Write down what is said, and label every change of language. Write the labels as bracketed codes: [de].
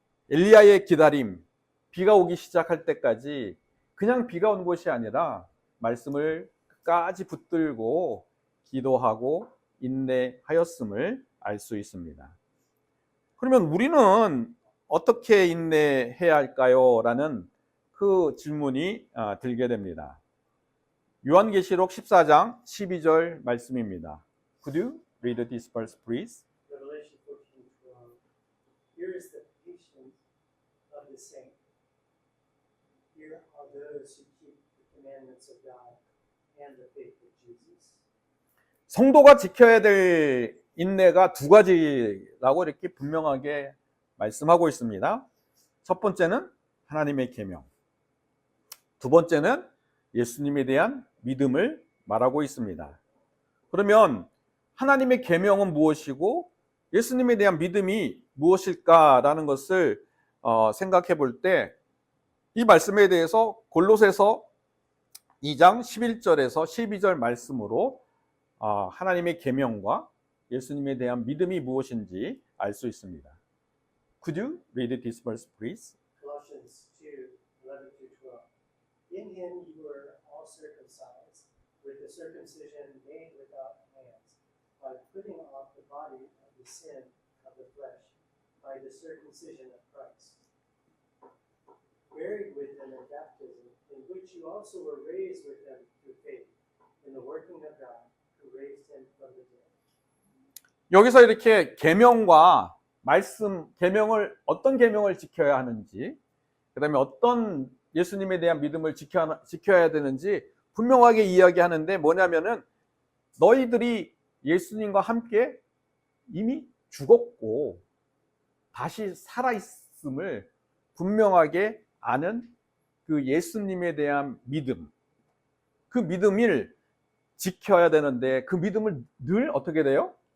[ko] 엘리야의 기다림, 비가 오기 시작할 때까지 그냥 비가 온 것이 아니라 말씀을 끝까지 붙들고 기도하고 인내하였음을 알 수 있습니다. 그러면 우리는 어떻게 인내해야 할까요? 라는 그 질문이 들게 됩니다. 요한계시록 14장 12절 말씀입니다. [en] Could you read this verse, please? Revelation 14:12. Here is the patience of the saint. Here are those who keep the commandments of God and the faith of Jesus. [ko] 성도가 지켜야 될 인내가 두 가지라고 이렇게 분명하게 말씀하고 있습니다. 첫 번째는 하나님의 계명, 두 번째는 예수님에 대한 믿음을 말하고 있습니다. 그러면 하나님의 계명은 무엇이고 예수님에 대한 믿음이 무엇일까라는 것을 생각해 볼 때 이 말씀에 대해서 골로새서 2장 11절에서 12절 말씀으로 하나님의 계명과 예수님에 대한 믿음이 무엇인지 알 수 있습니다. [en] Could you read this verse, please? Colossians 2:11-12. In him you were all circumcised with the circumcision made without hands, by putting off the body of the sin of the flesh by the circumcision of Christ, buried with him in baptism, in which you also were raised with him through faith in the working of God who raised him from the dead. [ko] 여기서 이렇게 계명과 말씀, 어떤 계명을 지켜야 하는지, 그 다음에 어떤 예수님에 대한 믿음을 지켜야 되는지 분명하게 이야기하는데 뭐냐면은 너희들이 예수님과 함께 이미 죽었고 다시 살아있음을 분명하게 아는 그 예수님에 대한 믿음, 그 믿음을 지켜야 되는데 그 믿음을 늘 어떻게 돼요?